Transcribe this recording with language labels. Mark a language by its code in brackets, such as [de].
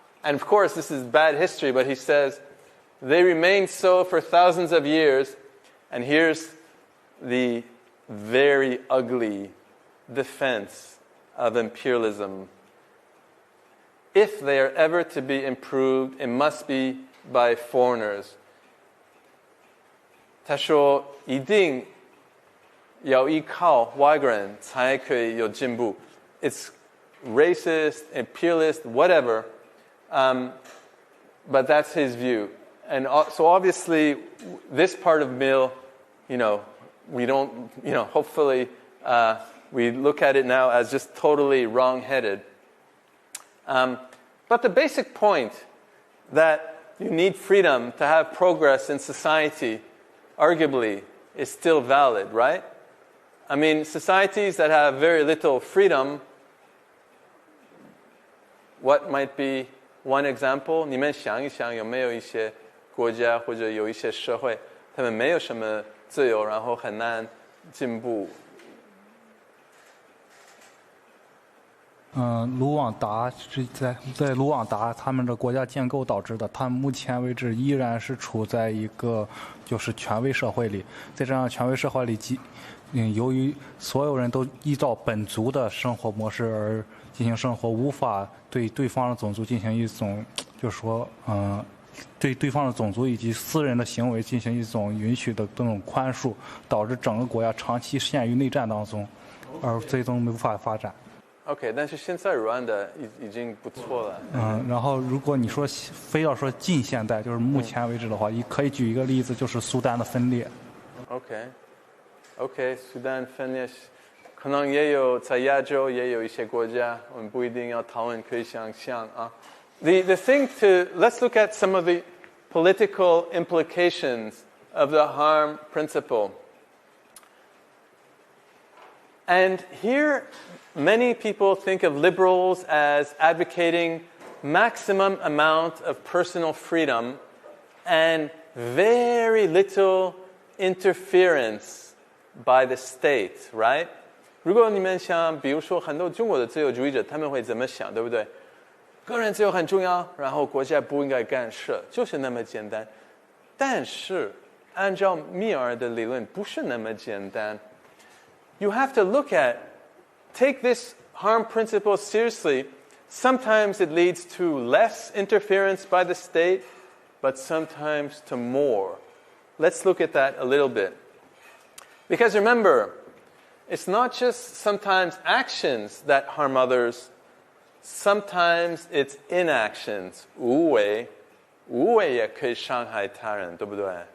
[en] And of course, this is bad history, but he says, they remained so for thousands of years. And here's the very ugly defense of imperialism. If they are ever to be improved, it must be by foreigners. [zh] 他说一定要依靠外国人才可以有进步. [en] It's racist, imperialist, whatever, but that's his view. And so obviously, this part of Mill, we don't, hopefully we look at it now as just totally wrong-headed. But the basic point that you need freedom to have progress in society, arguably, is still valid, right? I mean, societies that have very little freedom What might be one example? [zh] 你们想一想，有没有一些国家或者有一些社会，他们没有什么自由，然后很难进步？卢旺达是在卢旺达他们的国家建构导致的，他们目前为止依然是处在一个就是权威社会里，在这样权威社会里，由于所有人都依照本族的生活模式而进行生活，无法对对方的种族进行一种，就是说，对对方的种族以及私人的行为进行一种允许的这种宽恕，导致整个国家长期陷于内战当中，而最终无法发展。 OK， 但是现在Rwanda已经不错了。然后如果你说非要说近现代，就是目前为止的话，可以举一个例子，就是苏丹的分裂。 OK， 苏丹分裂，可能也有在亚洲也有一些国家，我们不一定要讨论，可以想象啊。 [en] The thing let's look at some of the political implications of the harm principle. And here, many people think of liberals as advocating maximum amount of personal freedom and very little interference by the state, right? [zh] 如果你们想，比如说很多中国的自由主义者，他们会怎么想，对不对？个人自由很重要，然后国家不应该干涉，就是那么简单。但是，按照密尔的理论，不是那么简单。 [en] You have to take this harm principle seriously. Sometimes it leads to less interference by the state, but sometimes to more. Let's look at that a little bit. Because remember, it's not just sometimes actions that harm others. Sometimes it's inactions. [zh] 无为也可以伤害他人，对不对？